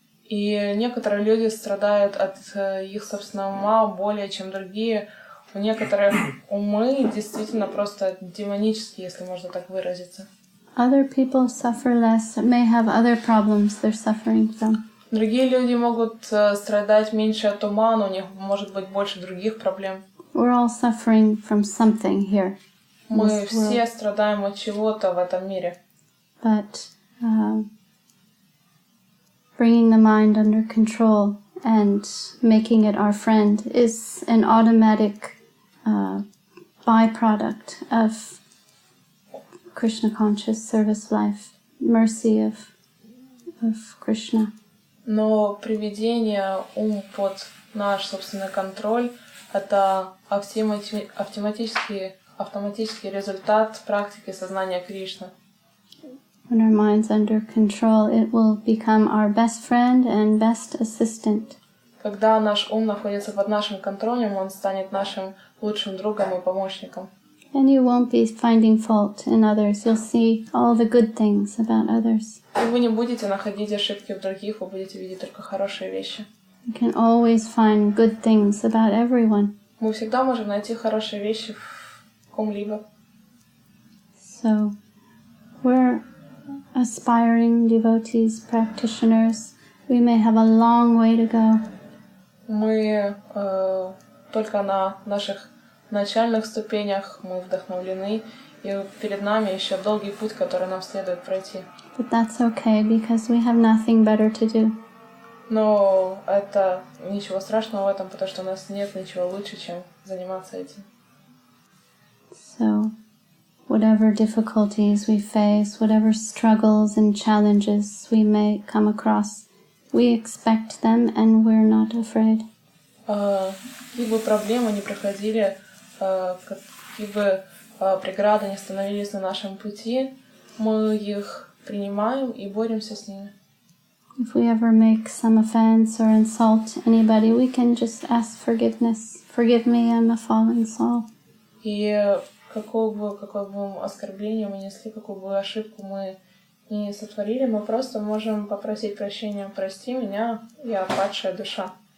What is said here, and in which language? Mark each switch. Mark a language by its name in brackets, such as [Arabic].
[Russian] И некоторые люди страдают от их собственного ума более, чем другие. У некоторых умы действительно просто демонические, если можно так выразиться. [English] Other people suffer less, may have other problems they're suffering from. [Russian] Другие люди могут страдать меньше от ума, но у них может быть больше других проблем. [English] We're all suffering from something here. [Russian] Мы все страдаем от чего-то в этом мире. [English] But bringing the mind under control and making it our friend is an automatic byproduct of Krishna conscious service life, mercy of Krishna. [Russian] Но приведение ум под наш собственный контроль — это автоматический результат практики сознания Кришны. [English] When our mind's under control, it will become our best friend and best assistant. [Russian] Когда наш ум находится под нашим контролем, он станет нашим лучшим другом и помощником. [English] And you won't be finding fault in others. You'll see all the good things about others. [Russian] И вы не будете находить ошибки в других, вы будете видеть только хорошие вещи. [English] You can always find good things about everyone. [Russian] Мы всегда можем найти хорошие вещи в ком-либо. [English] So, we're aspiring devotees, practitioners. We may have a long way to go. [Russian] Мы только на наших начальных ступенях, мы вдохновлены, и перед нами еще долгий путь, который нам следует пройти. [English] But that's okay, because we have nothing better to do. [Russian] Но это ничего страшного в этом, потому что у нас нет ничего лучше, чем заниматься этим. [English] So, whatever difficulties we face, whatever struggles and challenges we may come across, we expect them and we're not afraid. [Russian] Какие бы проблемы ни проходили, какие бы преграды ни становились на нашем пути, мы их принимаем и боремся с ними. [English] If we ever make some offense or insult anybody, we can just ask forgiveness. Forgive me, I'm a fallen soul. [Russian] И какое бы оскорбление мы несли, какую бы ошибку мы не сотворили, мы просто можем попросить прощения. Прости меня, я падшая душа.